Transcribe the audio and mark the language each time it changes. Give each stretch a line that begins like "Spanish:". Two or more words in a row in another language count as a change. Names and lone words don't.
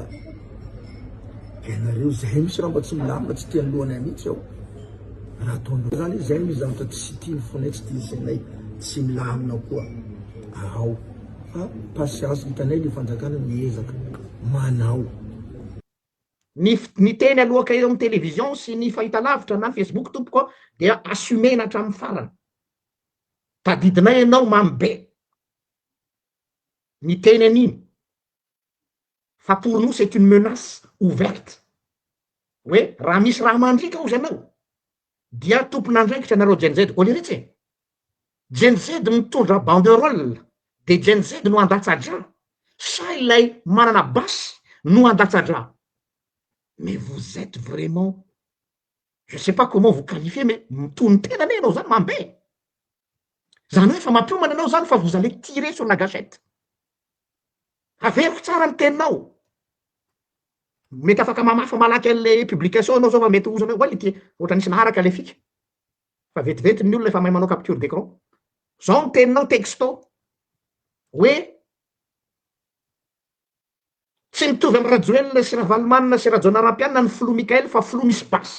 Malagasy: Ianareo zay misy raha mba tsy milamina tsy tiany lohanay mihitsy ao raha ataonareo zany zay misy zavatra tsy tiany fonay tsy tiany sainay tsy milamina koa ao fa patience hitanay le fanjakana miezaka manao. Ny teny alohaka eo amin'ny télévision sy ny fahitalavitra na Facebook tompoko dia assumena hatramin'ny farany. Tadidinay ianao mamy be ny teny an'iny fa
French: pour nous c'est une menace ouverte
Malagasy: hoe raha misy raha mandrika ozy anao dia tompon'andraikitra anareo Gen Z oleretsy Gen Z mitondra banderole de Gen Z no andatsadra sa ilay manana basy no andatsadra.
French: Mais vous êtes vraiment, je sais pas comment vous qualifier, mais
Malagasy: mitony tenany ianao zany mambe. Zany hoe fa mampiomana anao zany fa
French: vous allez tirer sur la gâchette.
Malagasy: Averiko tsara ny teninao. Mety afaka mamafa malaky an'le publication anao zao fa mety ozana hoe ty ohatra nisy naharaka le fika. Fa vetivety ny olona efa mahay manao
French: capture d'écran.
Malagasy: Zao ny teninao texto hoe tsy mitovy amin'ny Rajoelina sy Ravalomanana sy Rajaonarimampianina ny filoha Mikael fa filoha misy basy.